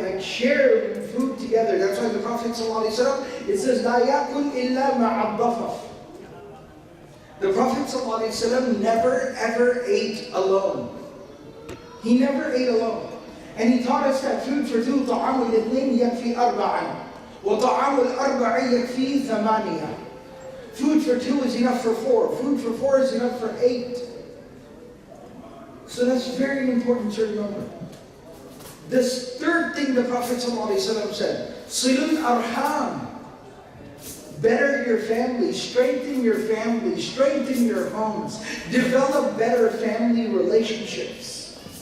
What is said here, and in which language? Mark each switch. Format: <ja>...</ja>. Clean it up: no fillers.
<en>Like share food together. That's why the Prophet ﷺ, it says, "La yakul illa ma'ad-dafaf." The Prophet ﷺ never ever ate alone. He never ate alone. And he taught us that food for two,</en> <ar>طعام الاثنين يكفي أربعا. وطعام الأربع يكفي ثمانية.</ar> <en>Food for two is enough for four. Food for four is enough for 8. So that's very important to remember. This third thing the Prophet ﷺ said, Silul arham. Better your family, strengthen your family, strengthen your homes, develop better family relationships.</en>